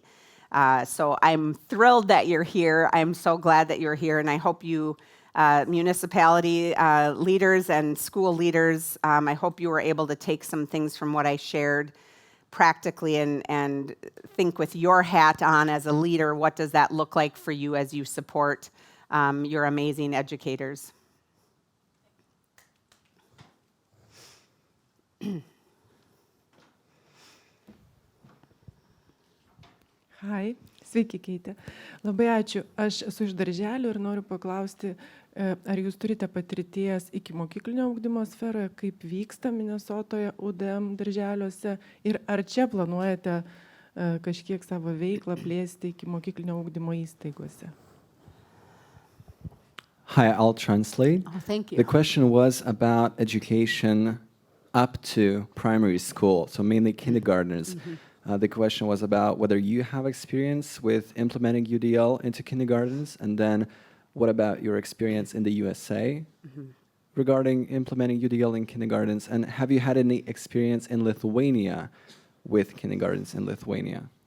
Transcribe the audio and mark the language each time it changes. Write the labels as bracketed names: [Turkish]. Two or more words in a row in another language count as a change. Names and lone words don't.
[English] So I'm thrilled that you're here. I'm so glad that you're here, and I hope you, municipality leaders and school leaders, I hope you were able to take some things from what I shared practically and think with your hat on as a leader, what does that look like for you as you support your amazing educators? [Lithuanian] Hai, sveiki Keitė. Labai ačiū. Aš esu iš darželio ir noriu paklausti, ar jūs turite patirties iki mokyklinio ugdymo sferoje, kaip vyksta Minnesotoje UDM darželiuose ir ar čia planuojate kažkiek savo veiklą plėsti iki mokyklinio ugdymo įstaigose? [English] Hi, I'll translate. Oh, thank you. The question was about education up to primary school, so mainly kindergartners. The question was about whether you have experience with implementing UDL into kindergartens, and then what about your experience in the USA regarding implementing UDL in kindergartens, and have you had any experience in Lithuania with kindergartens in Lithuania?